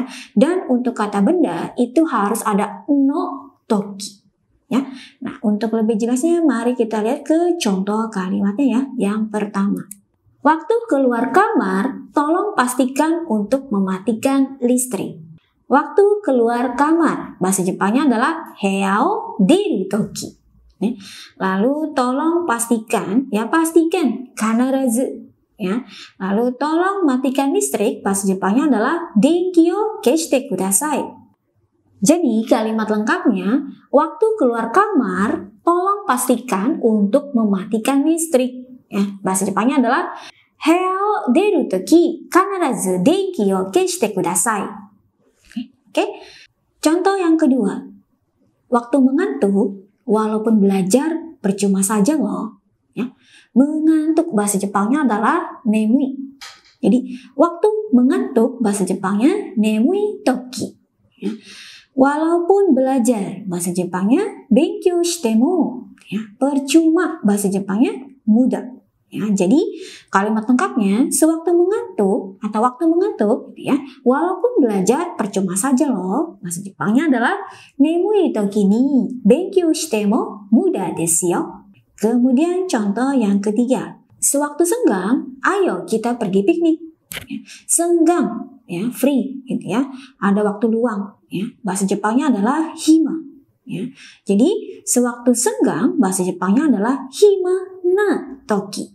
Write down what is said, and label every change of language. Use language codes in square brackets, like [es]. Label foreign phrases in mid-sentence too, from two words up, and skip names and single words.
[id] Dan untuk kata benda itu harus ada [ja] のとき [id] ya. Nah, untuk lebih jelasnya mari kita lihat ke contoh kalimatnya ya. Yang pertama, waktu keluar kamar tolong pastikan untuk mematikan listrik. Waktu keluar kamar, bahasa Jepangnya adalah [ja] 部屋を出るとき. [id] Lalu tolong pastikan, ya pastikan, kanarazu. Ya. Lalu tolong matikan listrik, bahasa Jepangnya adalah [ja] 電気を消してください. [id] Jadi kalimat lengkapnya, waktu keluar kamar, tolong pastikan untuk mematikan listrik. Ya. Bahasa Jepangnya adalah [ja] 部屋を出るとき必ず電気を消してください. [id] Oke. Contoh yang kedua. Waktu mengantuk, walaupun belajar percuma saja loh. Ya. Mengantuk bahasa Jepangnya adalah nemui. Jadi, waktu mengantuk bahasa Jepangnya [ja] 眠いとき. [id] Ya. Walaupun belajar bahasa Jepangnya [ja] 勉強しても. [id] Ya. Percuma bahasa Jepangnya muda. Ya, jadi kalimat lengkapnya sewaktu mengantuk atau waktu mengantuk gitu ya. Walaupun belajar percuma saja loh. Bahasa Jepangnya adalah [ja] 眠いときに勉強しても無駄ですよ. [id] Kemudian contoh yang ketiga. Sewaktu senggang, ayo kita pergi piknik. Ya, senggang ya, free gitu ya. Ada waktu luang ya. Bahasa Jepangnya adalah hima ya. Jadi sewaktu senggang bahasa Jepangnya adalah [ja] 暇なとき.